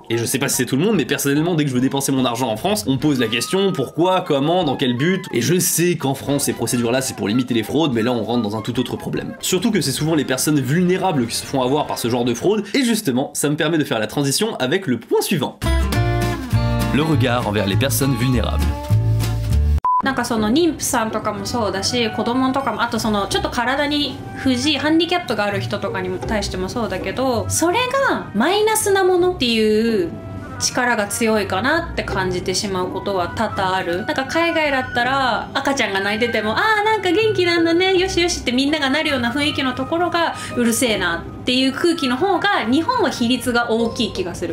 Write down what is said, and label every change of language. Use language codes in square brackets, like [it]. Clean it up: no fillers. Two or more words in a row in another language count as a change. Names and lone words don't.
[fr] Et je sais pas si c'est tout le monde, mais personnellement dès que je veux dépenser mon argent en France, on me pose la question pourquoi, comment, dans quel but, et je sais qu'en France ces procédures là c'est pour limiter les fraudes, mais là on rentre dans un tout autre problème. Surtout que c'est souvent les personnes vulnérables qui se font avoir par ce genre de fraude, et justement ça me permet de faire la transition avec le point suivant. Le regard envers les personnes vulnérables. [ja] なんかその妊婦さんとかもそうだし、子供とかも、あとそのちょっと体に不自由、ハンディキャップがある人とかにも対してもそうだけど、それがマイナスなものっていう力が強いかなって感じてしまうことは多々ある。なんか海外だったら赤ちゃんが泣いてても、あーなんか元気なんだね、よしよしってみんながなるような雰囲気のところがうるせえなっていう空気の方が日本は比率が大きい気がする。